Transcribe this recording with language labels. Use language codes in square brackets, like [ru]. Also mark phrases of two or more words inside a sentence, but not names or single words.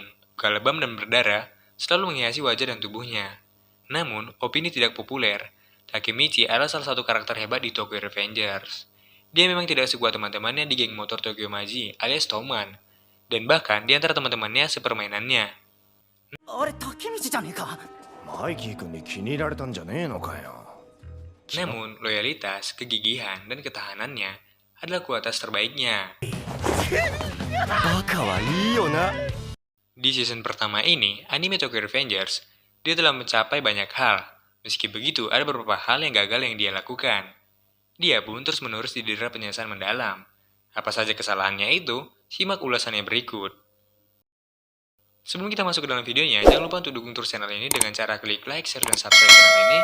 [id] Luka lebam dan berdarah selalu menghiasi wajah dan tubuhnya. Namun, opini tidak populer. Takemichi adalah salah satu karakter hebat di Tokyo Revengers. Dia memang tidak sekuat teman-temannya di geng motor Tokyo Maji alias Toman, dan bahkan di antara teman-temannya sepermainannya. [ja] あれタケミチじゃねえか。マイキー君に気に入られたんじゃねえのかよ。 [id] Namun, loyalitas, kegigihan, dan ketahanannya adalah kualitas terbaiknya. [ja] バカはいいよな。 [id] Di season pertama ini, anime Tokyo Revengers, dia telah mencapai banyak hal. Meski begitu, ada beberapa hal yang gagal yang dia lakukan. Dia pun terus-menerus didera penyesalan mendalam. Apa saja kesalahannya itu? Simak ulasannya berikut. Sebelum kita masuk ke dalam videonya, jangan lupa untuk dukung terus channel ini dengan cara klik like, share, dan subscribe channel ini.